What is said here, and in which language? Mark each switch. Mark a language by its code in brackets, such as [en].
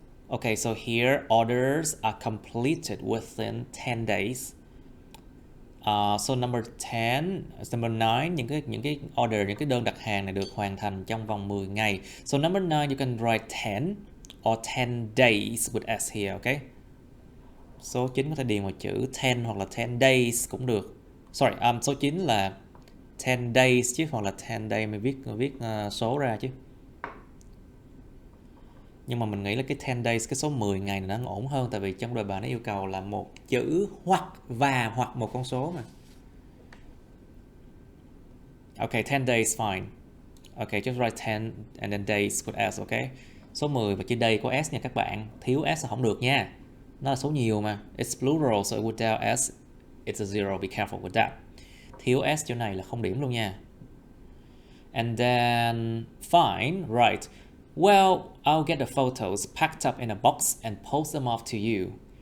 [en] Okay, so here orders are completed within 10 days. So number 10, number 9, [vi] những cái order, những cái đơn đặt hàng này được hoàn thành trong vòng 10 ngày. [en] So number 9, you can write 10 or 10 days with S here, okay? [vi] Số 9 có thể điền vào chữ 10 hoặc là 10 days cũng được. Sorry, số 9 là 10 days chứ, hoặc là 10 day mình viết số ra chứ. Nhưng mà mình nghĩ là cái 10 days, cái số 10 ngày này nó ổn hơn, tại vì trong đề bài nó yêu cầu là một chữ hoặc và hoặc một con số mà. [en] Okay, 10 days fine. Okay, just write 10 and then days with S, okay? [vi] Số 10 và chữ day có S nha các bạn. Thiếu S là không được nha. Nó là số nhiều mà. [en] It's plural, so without S, it's a zero. Be careful with that. [vi] Thiếu S chỗ này là không điểm luôn nha. [en] And then, fine, right. Well, I'll get the photos packed up in a box and post them off to you.